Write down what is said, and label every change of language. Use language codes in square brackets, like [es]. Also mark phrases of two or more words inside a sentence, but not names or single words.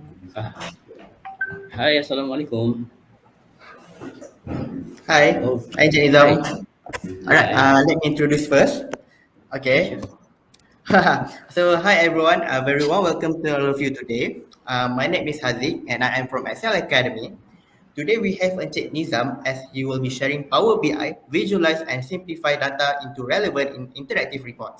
[en] Ah, Hi, Assalamualaikum. Hi, Oh, hi hi. Janizam. Alright, Hi. let me introduce first. Okay, Okay. sure. So, hi everyone, very warm welcome to all of you today. My name is Haziq and I am from Excel Academy. Today we have Encik Nizam as he will be sharing Power BI, visualize and simplify data into relevant and interactive reports.